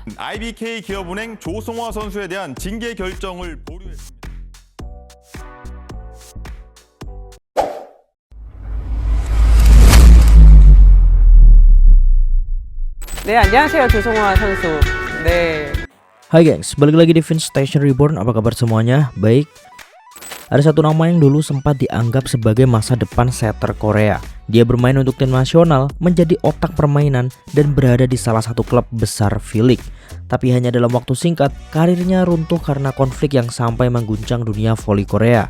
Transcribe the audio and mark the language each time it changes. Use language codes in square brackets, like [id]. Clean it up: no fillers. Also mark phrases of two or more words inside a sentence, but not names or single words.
[ko] IBK 기업은행 조송화 선수에 대한 징계 결정을 보류했습니다. 네, 안녕하세요. 조송화 선수. 네. [id] Hai gengs, balik lagi di Vince Station Reborn. Apa kabar semuanya? Baik. Ada satu nama yang dulu sempat dianggap sebagai masa depan setter Korea. Dia bermain untuk tim nasional, menjadi otak permainan, dan berada di salah satu klub besar V-League. Tapi hanya dalam waktu singkat, karirnya runtuh karena konflik yang sampai mengguncang dunia voli Korea.